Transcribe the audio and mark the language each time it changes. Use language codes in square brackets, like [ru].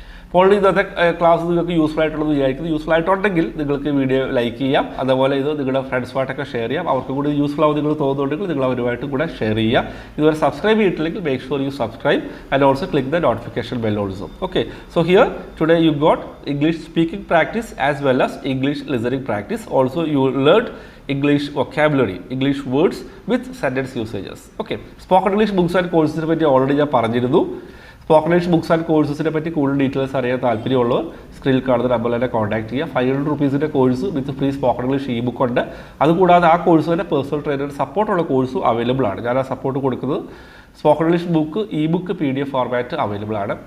[ml] അപ്പോൾ ഇന്നത്തെ ക്ലാസ് നിങ്ങൾക്ക് യൂസ്ഫുൾ ആയിട്ടുള്ളത് വിചാരിക്കുന്നത്. യൂസ്ഫുൾ ആയിട്ടുണ്ടെങ്കിൽ നിങ്ങൾക്ക് വീഡിയോ ലൈക്ക് ചെയ്യാം, അതുപോലെ ഇത് നിങ്ങളുടെ ഫ്രണ്ട്സുമായിട്ടൊക്കെ ഷെയർ ചെയ്യാം. അവർക്ക് കൂടി യൂസ്ഫുൾ ആവും നിങ്ങൾ തോന്നുന്നുണ്ടെങ്കിൽ നിങ്ങൾ അവരുമായിട്ട് കൂടെ ഷെയർ ചെയ്യുക. ഇതുവരെ സബ്സ്ക്രൈബ് ചെയ്തിട്ടില്ലെങ്കിൽ [en] Make sure you subscribe and also click the notification bell also. Okay, so here today you got English speaking practice as well as English listening practice. Also you learned English vocabulary, English words with sentence usages. Okay, spoken English books and courses [ml] പറ്റി already ഞാൻ പറഞ്ഞിരുന്നു. Spoken English books and കോഴ്സസിനെ പറ്റി കൂടുതൽ details അറിയാൻ താല്പര്യമുള്ളവർ സ്ക്രീനിൽ കാണുന്ന നമ്പറിൽ തന്നെ കോൺടാക്ട് ചെയ്യുക. 500 rupees കോഴ്സ് വിത്ത് free spoken English E book ഉണ്ട്. അതുകൂടാതെ ആ കോഴ്സ് തന്നെ പേഴ്സണൽ ട്രെയിനർ സപ്പോർട്ടുള്ള കോഴ്സും അവൈലബിൾ ആണ്. ഞാൻ ആ സപ്പോർട്ട് കൊടുക്കുന്നത് spoken English book E book PDF format available ആണ്.